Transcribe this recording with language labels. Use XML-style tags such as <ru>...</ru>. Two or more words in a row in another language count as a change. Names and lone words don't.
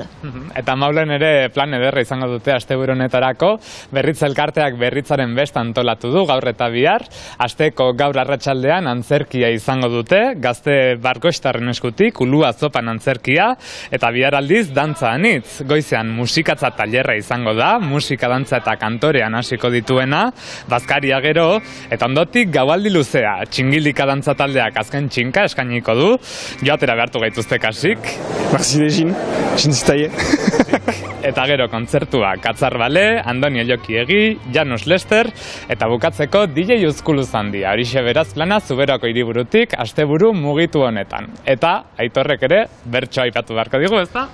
<eu>Eta Maulen ere plan ederra izango dute asteburu honetarako, Berritz elkarteak Berritzaren besta antolatu du gaur eta bihar, asteko gaur arratsaldean antzerkia izango dute, Gazte Barkoxtarren eskutik, Ulua Zopan antzerkia, eta bihar aldiz dantza anitz. Goizean musikatza tailerra izango da, musika, dantza eta kantorean hasiko dituena, bazkaria gero, eta ondotik gaualdi luzea, txingilika dantza taldeak azken txinka eskainiko du, joatera behartu gaituzte kasik.</eu> <fr>Merci de Jean, Zitaie.</fr> <eu>Eta gero kontzertua Katzar Bale, Andoni Ellokiegi, Janus Lester, eta bukatzeko DJ Uzkulu Zandia. Horixe beraz plana Zuberoko hiriburutik asteburu mugitu honetan. Eta Aitorrek ere bertso aipatu beharko digu, ezta?</eu>